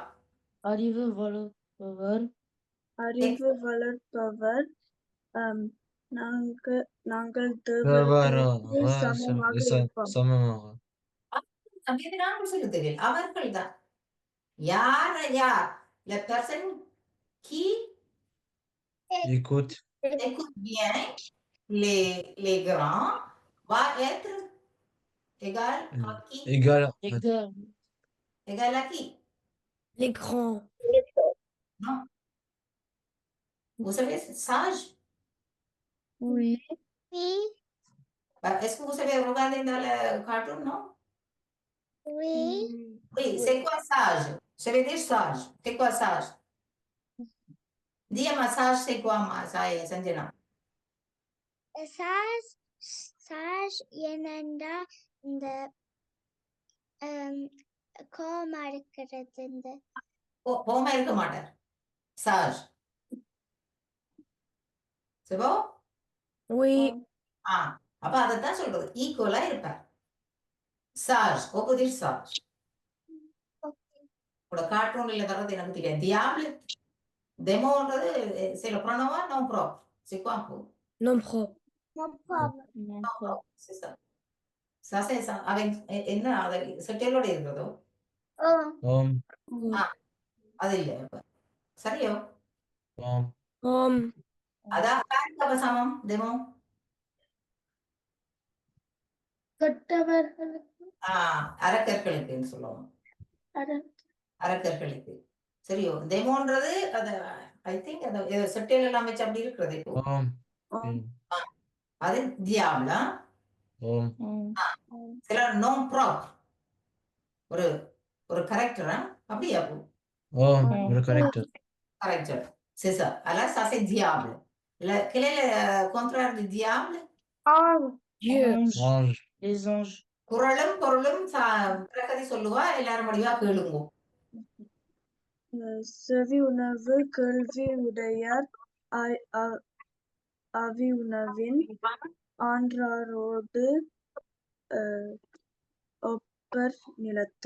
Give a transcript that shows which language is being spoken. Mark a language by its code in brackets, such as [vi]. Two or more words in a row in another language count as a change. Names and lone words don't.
[ta] அறிவு வளர்ப்பவர் அறிவு வளர்ப்பவர் நாங்கள் தேவரோடு சமமாக இருப்போம். சமமாக. நாங்கள் சொல்ல தெரியல. அவர்கள் தான். யார் யார்? [fr] La personne qui Écoute. écoute bien les grands va être égal à qui? Égal. Égal à qui? les grands. Non. Vous savez, sage? Oui. Est-ce que vous savez regarder dans le cartoon, non? Oui. Oui, c'est quoi sage? Ça veut dire sage. C'est quoi sage? Dis-moi sage, c'est quoi, Sanjana? [ta] Sage என்னண்டா இந்த கோமா இருக்கிறது இந்த கோமா இருக்க மாட்டார். [fr] Sage. C'est bon? Oui. [ta] அப்ப அதைத்தான் சொல்றது. ஈக்குவலா இருப்பார். [fr] Sage. Opposite sage. [ta] உங்களோட கார்ட்டூன்ல வர்றது எனக்கு தெரியாது. [fr] Diable. Démonறது c'est le pronom non propre. C'est quoi? Non propre. non propre. C'est ça. Ça c'est ça. Avec [ta] என்ன அது செட்டலோட இருக்கிறதோ? அது இல்ல. சரியோ? அதான் காரிக்க சமம். Démon. கெட்டவர்களுக்கு அரக்கர்களுக்குன்னு சொல்லுவோம். அரக்கர்களுக்கு. சரியோ? டெமோன்றது அது [en] I think [ta] அது செட்டல் எல்லாம் வச்சு அப்படி இருக்கிறது இப்போ. அது diable. சில [fr] non propre. [ta] ஒரு கரெக்டர் அப்படியா போ? ஒரு கரெக்டர். [fr] Correcteur. C'est ça. Alors ça c'est diable. Quel est le contraire du diable? Dieu. Les anges. [ta] குறளும் பொருளும் பிரகதி சொல்லுவா. எல்லாரும் முடிவா கேளுங்க. செவி உணவு கேள்வி உடையார் அவி உணவின் ஆன்றாரோடு ஒப்பர் நிலத்து.